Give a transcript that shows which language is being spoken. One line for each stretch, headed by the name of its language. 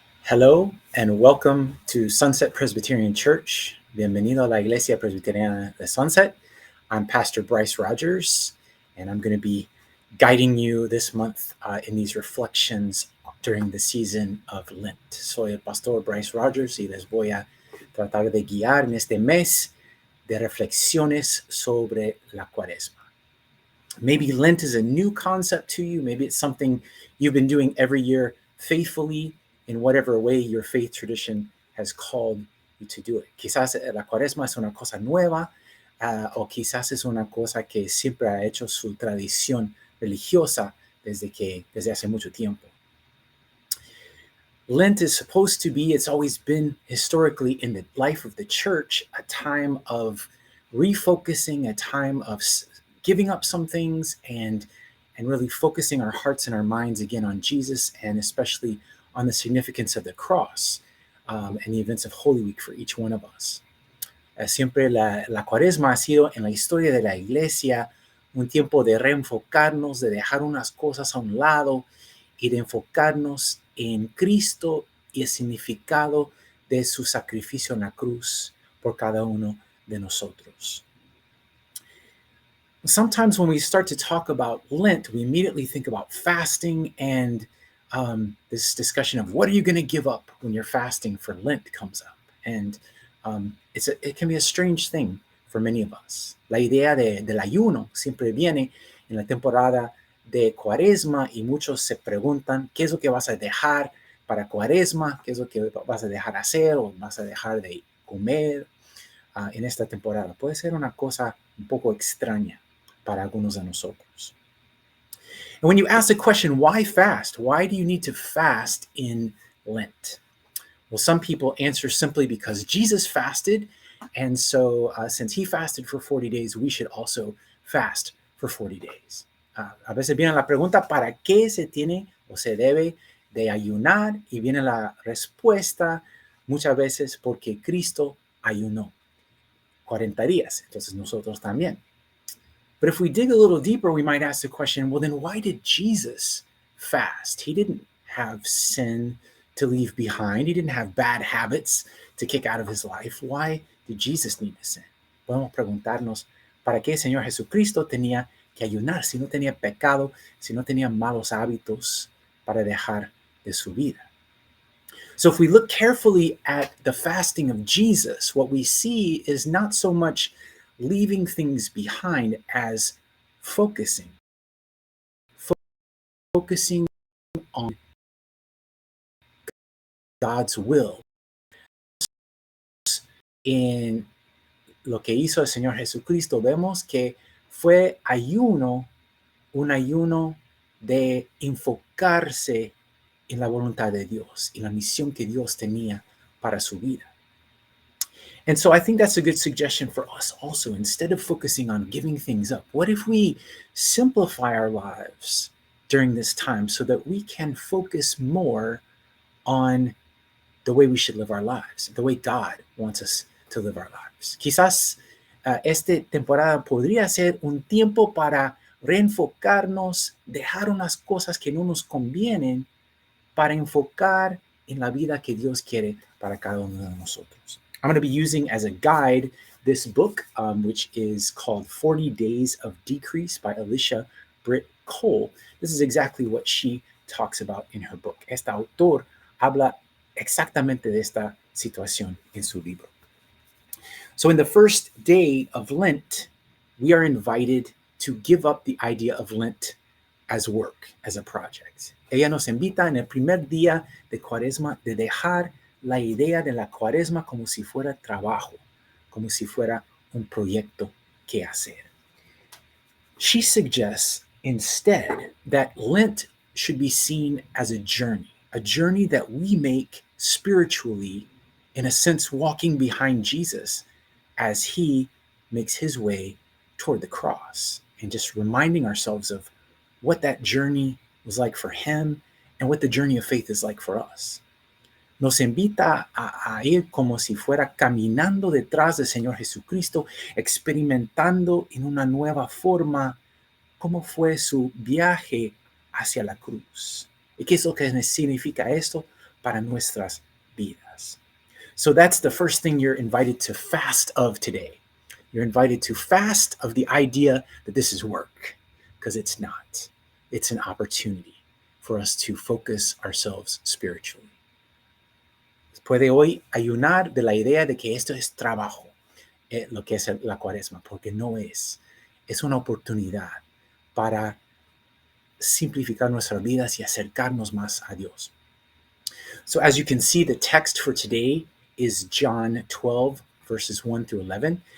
English: Hello and welcome to Sunset Presbyterian Church.
Spanish: Bienvenido a la Iglesia Presbiteriana de Sunset.
English: I'm Pastor Bryce Rogers, and I'm going to be guiding you this month in these reflections during the season of Lent.
Spanish: Soy el Pastor Bryce Rogers y les voy a tratar de guiar en este mes de reflexiones sobre la Cuaresma.
English: Maybe Lent is a new concept to you. Maybe it's something you've been doing every year faithfully in whatever way your faith tradition has called you to do it.
Spanish: Quizás la Cuaresma es una cosa nueva, o quizás es una cosa que siempre ha hecho su tradición religiosa desde hace mucho tiempo.
English: Lent is supposed to be, it's always been historically in the life of the church, a time of refocusing, a time of giving up some things and really focusing our hearts and our minds again on Jesus, and especially on the significance of the cross and the events of Holy Week for each one of us.
Spanish: Siempre la Cuaresma ha sido en la historia de la Iglesia un tiempo de reenfocarnos, de dejar unas cosas a un lado y de enfocarnos en Cristo y el significado de su sacrificio en la cruz por cada uno de nosotros.
English: Sometimes when we start to talk about Lent, we immediately think about fasting and this discussion of what are you going to give up when you're fasting for Lent comes up. And it can be a strange thing for many of us.
Spanish: La idea del ayuno siempre viene en la temporada de Cuaresma y muchos se preguntan qué es lo que vas a dejar para Cuaresma, qué es lo que vas a dejar hacer o vas a dejar de comer en esta temporada. Puede ser una cosa un poco extraña para algunos de nosotros.
English: And when you ask the question, why fast? Why do you need to fast in Lent? Well, some people answer simply because Jesus fasted, and so since he fasted for 40 days, we should also fast for 40 days.
Spanish: A veces viene la pregunta, ¿para qué se tiene o se debe de ayunar? Y viene la respuesta muchas veces porque Cristo ayunó 40 días, entonces nosotros también.
English: But if we dig a little deeper, we might ask the question, well, then why did Jesus fast? He didn't have sin to leave behind. He didn't have bad habits to kick out of his life. Why did Jesus need to sin?
Spanish: Podemos preguntarnos, ¿para qué el Señor Jesucristo tenía que ayunar si no tenía pecado, si no tenía malos hábitos para dejar de su vida?
English: So if we look carefully at the fasting of Jesus, what we see is not so much leaving things behind as focusing on God's will.
Spanish: En lo que hizo el Señor Jesucristo, vemos que fue un ayuno de enfocarse en la voluntad de Dios y la misión que Dios tenía para su vida.
English: And so I think that's a good suggestion for us also. Instead of focusing on giving things up, what if we simplify our lives during this time so that we can focus more on the way we should live our lives, the way God wants us to live our lives?
Spanish: Quizás esta temporada podría ser un tiempo para reenfocarnos, dejar unas cosas que no nos convienen para enfocar en la vida que Dios quiere para cada uno de nosotros.
English: I'm going to be using as a guide this book, which is called 40 Days of Decrease by Alicia Britt Cole. This is exactly what she talks about in her book.
Spanish: Esta autor habla exactamente de esta situación en su libro.
English: So in the first day of Lent, we are invited to give up the idea of Lent as work, as a project.
Spanish: Ella nos invita en el primer día de Cuaresma de dejar la idea de la Cuaresma como si fuera trabajo, como si fuera un proyecto que hacer.
English: She suggests instead that Lent should be seen as a journey that we make spiritually, in a sense, walking behind Jesus as he makes his way toward the cross, and just reminding ourselves of what that journey was like for him and what the journey of faith is like for us.
Spanish: Nos invita a ir como si fuera caminando detrás del Señor Jesucristo, experimentando en una nueva forma cómo fue su viaje hacia la cruz. ¿Y qué es lo que significa esto? para nuestras vidas.
English: So that's the first thing you're invited to fast of today. You're invited to fast of the idea that this is work, because it's not. It's an opportunity for us to focus ourselves spiritually.
Spanish: Puede hoy ayunar de la idea de que esto es trabajo, lo que es la Cuaresma, porque no es. Es una oportunidad para simplificar nuestras vidas y acercarnos más a Dios.
English: So as you can see, the text for today is John 12, verses 1 through 11.